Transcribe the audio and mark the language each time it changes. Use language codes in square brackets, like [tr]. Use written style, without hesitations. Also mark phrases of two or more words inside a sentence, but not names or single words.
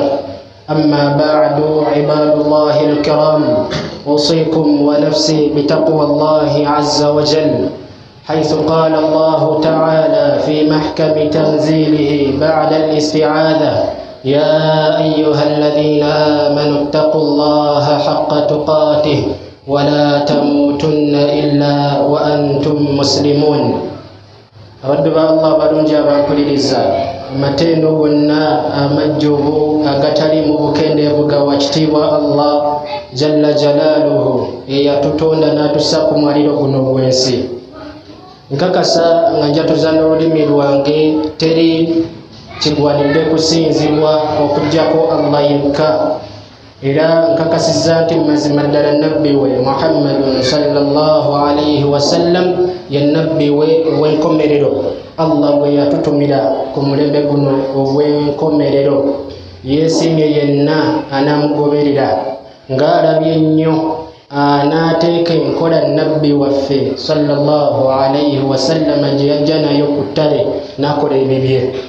[ar] أما بعد، عباد الله الكرام، أوصيكم ونفسي بتقوى الله عز وجل، حيث قال الله تعالى في محكم تنزيله بعد الاستعاذة: يا أيها الذين آمنوا اتقوا الله حق تقاته ولا تموتن إلا وأنتم مسلمون. [lg] abaddu ba Allah balungi abankuliriza, amatendo gonna amajjuvu agatali mu bukendeevu ga wakitiibwa Allah [ar] جل جلاله [lg] eyatutonda n'atussa ku mwaliro guno gw'ensi. Nkakasa nga njatuza n'olulimi lwange teri kigwanidde kusinzibwa okuggyako Allah yekka, era nkakasiza nti mazima ddala nabbi we Muhammadun [ar] صلى الله عليه وسلم [lg] ye nabbi we ow'enkomerero. Allah bwe yatutumira ku mulembe guno ogw'enkomerero, yeesiimye yenna anaamugoberera ng'alabye ennyo n'ateeka enkola nabbi waffe [ar] صلى الله عليه وسلم [lg] gye yajja nayo ku ttale n'akola ebibye.